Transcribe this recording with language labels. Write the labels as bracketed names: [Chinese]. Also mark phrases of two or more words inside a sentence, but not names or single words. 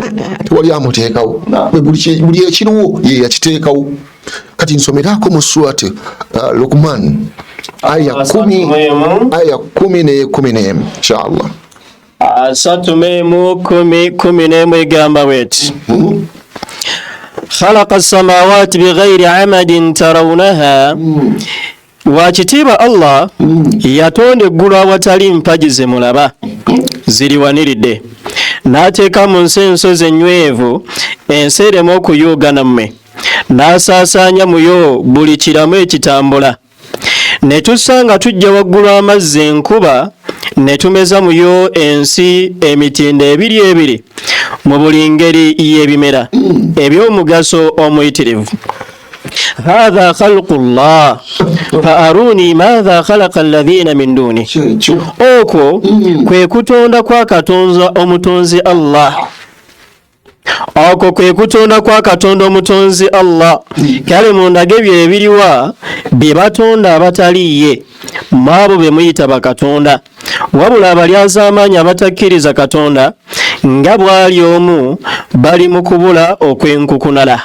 [Ganda] tewali amuteekawo, buli ekiriwo ye yakiteekawo. Kati nsomerako mu surati Luqman aya 10 inshallah. 3:10 egamba bweti [Arabic] خلق السماوات بغير عمد ترونها [Ganda] wakitiibwa Allah yatonda eggulu awatali mpagi ze mulaba ziriwaniridde n'ateeka mu nsi ensozi ennywevu ensi erema okuyuuga nammwe n'asaasaanya muyo buli kiramu ekitambula ne tussa nga tujja waggulu amazzi enkuba ne tumeza muyo ensi emitindo ebiri mu buli ngeri y'ebimera eby'omugaso omuyitirivu. [Arabic] هذا خلق الله فأروني ماذا خلق الذين من دونه. [Ganda] okwo kwe kutonda kwa katonda omutonzi Allah. okwo kwe kutonda kwa katonda omutonzi Allah. kale mundage ebyo ebiriwa bye batonda abataliye mwabo be muyita bakatonda wabula abalyazaamaanyi abatakkiriza katonda nga bwali omu bali mu kubula okwenkukunala.